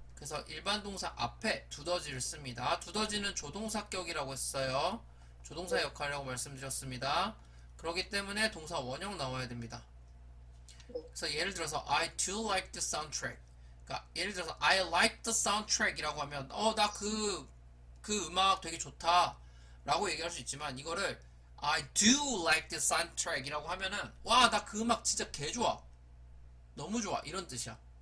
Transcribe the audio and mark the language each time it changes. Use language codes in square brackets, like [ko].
[ko] 그래서 일반 동사 앞에 두더지를 씁니다. 두더지는 조동사격이라고 했어요. 조동사 역할이라고 말씀드렸습니다. 그렇기 때문에 동사 원형 나와야 됩니다. 그래서 예를 들어서 [en] I do like the soundtrack. [ko] 그러니까 예를 들어서 [en] I like the soundtrack [ko] 이라고 하면 나 그 음악 되게 좋다 라고 얘기할 수 있지만, 이거를 [en] I do like the soundtrack [ko] 이라고 하면은 와, 나 그 음악 진짜 개 좋아, 너무 좋아, 이런 뜻이야.